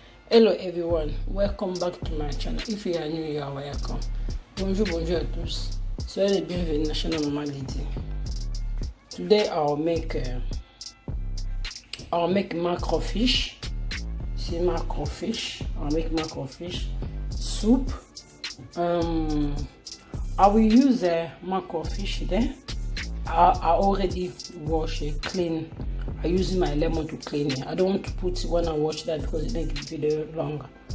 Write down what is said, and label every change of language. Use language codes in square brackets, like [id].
[en] Hello everyone, welcome back to my channel. If you are new, you are welcome. [fr] Bonjour à tous. Soyez les bienvenus dans Channel Mama Lydie. [en] Today I'll make macrofish. See macrofish. I'll make macrofish soup. I will use macrofish there. I already wash it, clean. I use my lemon to clean it. I don't want to put when I watch that because it makes the video longer.